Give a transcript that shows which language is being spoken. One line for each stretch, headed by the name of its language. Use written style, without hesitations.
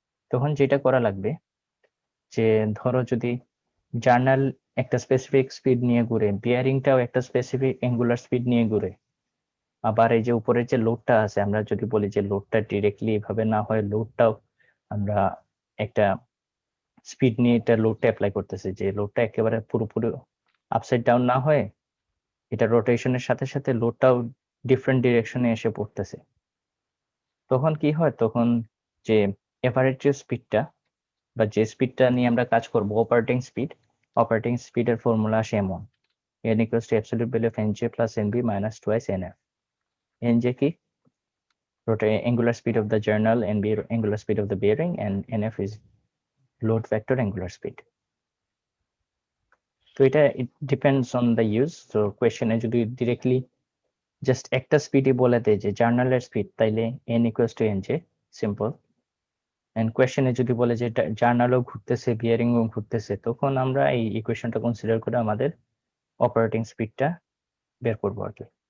Bangla: তখন যেটা করা লাগবে যে ধরো যদি জার্নাল একটা স্পেসিফিক স্পিড নিয়ে ঘুরে, বিয়ারিংটাও একটা স্পেসিফিক অ্যাঙ্গুলার স্পিড নিয়ে ঘুরে, আবার এই যে উপরের যে লোডটা আছে, আমরা যদি বলি যে লোডটা ডিরেক্টলি এভাবে না হয়, লোডটাও আমরা একটা স্পিড নিয়ে এটা লোডটা অ্যাপ্লাই করতেছি, যে লোডটা একেবারে পুরোপুরি আপসাইড ডাউন না হয়ে এটা রোটেশনের সাথে সাথে লোডটাও ডিফারেন্ট ডিরেকশনে এসে পড়তেছে। তখন কি হয়, তখন যে এভারেজ যে স্পিডটা বা যে স্পিডটা নিয়ে আমরা কাজ করব, অপারেটিং স্পিডের ফর্মুলা আসে এমন,
English: n equals to absolute value of nj plus nb minus twice nf.
Bangla: nj কি?
English: Angular speed of the journal, nb angular speed of the bearing, and nf is load vector angular speed.
Bangla: তো এটা
English: it depends on the use.
Bangla: So কোয়েশ্চেনে যদি directly just একটা স্পিডই বলে দেয় যে জার্নালের speed, তাইলে
English: n equals to nj,
Bangla: simple. And কোয়েশ্চেনে যদি বলে যে জার্নালও ঘুরতেছে, বিয়ারিংও ঘুরতেছে, তখন আমরা এই ইকুয়েশনটা কনসিডার করে আমাদের অপারেটিং স্পিডটা বের করবো আর কি।